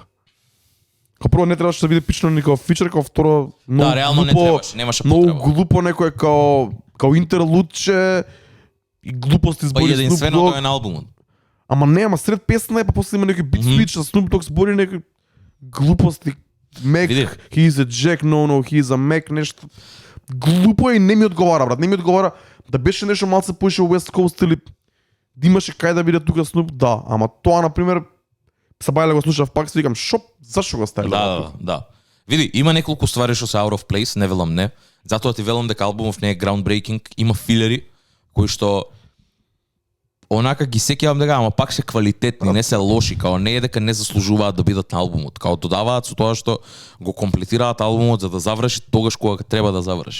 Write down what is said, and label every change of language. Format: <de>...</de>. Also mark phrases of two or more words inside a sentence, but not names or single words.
<mk>Као прво не требаше да биде пичено никаков фичер, као второ многу реално не глупо, требаше, немаше многу потреба. глупо некој као интерлудче и глупости Па збори Snoop единствено Dogg. тоа е на албумот. Ама не, ама сред песна е, па после има некој бит switch, а Snoop Dogg збори некои глупости. Mac, Види.</mk> <en>he's a Jack, no, he's a Mac,</en> <mk>нешто. Глупо е и не ми одговара, брат, не ми одговара. Да беше нешто малце поише West Coast или да имаше кај да биде тука Snoop, да. Ама тоа, например, се бајле го слушав пак, си викам, зашо го ставиле? Да. Види, има неколку ствари што се</mk> <en>out of place,</en> <mk>не велам не. Затоа ти велам дека албумов не е groundbreaking, има филери кои што онака ги сеќавам дека, ама пак се квалитетни, не се лоши, као не е дека не заслужуваат да бидат на албумот, као додаваат со тоа што го комплетираат албумот за да заврши тогаш кога треба да заврши.</mk>